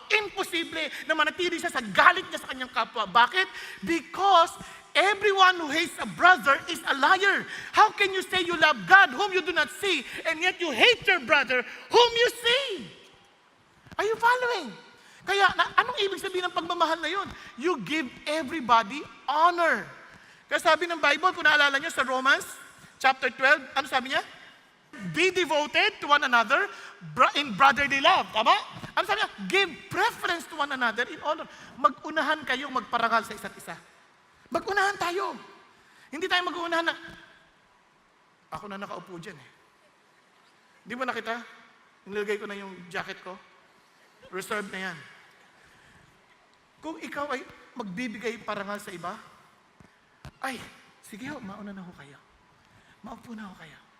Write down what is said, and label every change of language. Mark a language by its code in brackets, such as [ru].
[tl] Imposible na manatili siya sa galit niya sa kanyang kapwa. Bakit? [en] Because everyone who hates a brother is a liar. How can you say you love God whom you do not see and yet you hate your brother whom you see? Are you following? [tl] Kaya, anong ibig sabihin ng pagmamahal na yun? [en] You give everybody honor. [tl] Kaya sabi ng Bible, kung naalala niyo sa Romans chapter 12, ano sabi niya? [en] Be devoted to one another in brotherly love. [tl] Tama? Ano sabi niya? [en] Give preference to one another in honor. [tl] Mag-unahan kayong magparangal sa isa't isa. Mag-unahan tayo. Hindi tayo mag-uunahan na, ako na nakaupo dyan eh. Hindi mo nakita? Nilagay ko na yung jacket ko. Reserved na yan. Kung ikaw ay magbibigay parangal sa iba, ay, sige ho, mauna na ho kayo. Maupo na ho kayo.